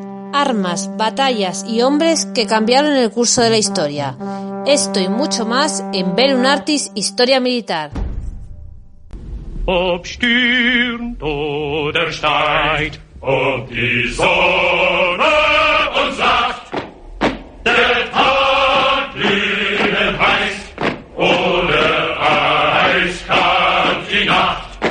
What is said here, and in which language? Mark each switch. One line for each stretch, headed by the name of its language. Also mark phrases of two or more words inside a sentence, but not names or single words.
Spanish: armas, batallas y hombres que cambiaron el curso de la historia. Esto y mucho más en Velum Artis Historia Militar.
German: Ob stürmt oder steigt, ob die Sonne uns sagt, der Tag glühend heiß oder eiskalt die Nacht.